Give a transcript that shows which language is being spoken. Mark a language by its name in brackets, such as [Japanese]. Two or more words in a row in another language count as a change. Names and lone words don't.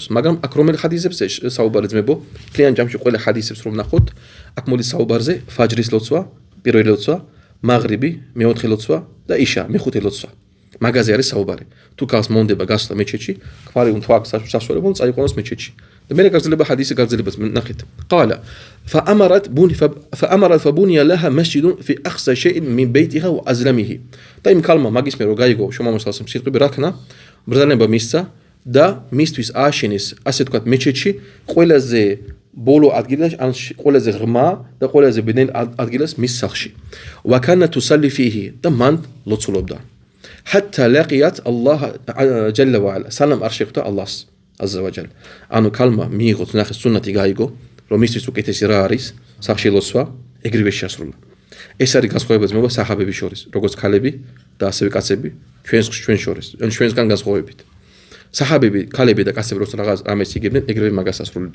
[Georgian] მაგრამ აქ რომელი ხადისებზე საუბარი ძმებო? მთლიან ჯამში ყველა ხადისებს რომ ნახოთ, აქ მოდის საუბარზე ფაჯრის ლოცვა, პირველი ლოცვა, მაღრიბი, მეოთხე ლოცვა და იშა, მეხუთე ლოცვა. მაგაზე არის საუბარი. თუ ქალს მონდება გასვლა მეჩეთში, ქმარი უნდა აქ საშუალება უნდა წაიყვანოს მეჩეთში. მე გაგზელება حديث გაგზელებას ნახეთ. [Arabic] قال فأمرت فبني لها مسجد في أقصى شيء من بيتها وأزلمه. [Georgian] და იმ ქალმა მაგის მე რო გაიგო შუამამას სალასალამ სიტყვები რაქნა, ბრძანება მისცა და მისთვის ააშენეს ასე თქვათ მეჩეთში ყველაზე ბოლო ადგილას ან ყველაზე ღრმა და ყველაზე ბედნიერ ადგილას მის სახლში. [Arabic] وكانت تصلي فيه [Georgian] და მან ლოცულობდა. [Arabic] حتى لقيت الله جل وعلا. [Georgian] سلام არ შეხვდა ალლას [Arabic] عز وجل. [Georgian] ანუ ქალმა მიიღო ნახე სუნნათი გაიგო, რომ მისთვის უკეთესი რა არის, სახლში ლოცვა, ეგრევე შეასრულა. ეს არის განსხვავება ძმებო საჰაბების შორის, როგორც ქალები და ასევე კაცები, ჩვენ შორის, ჩვენსგან განსხვავებით. საჰაბები, ქალები და კაცები როცა რაღაც რამეს იგებდნენ, ეგრევე მაგას ასრულებდნენ.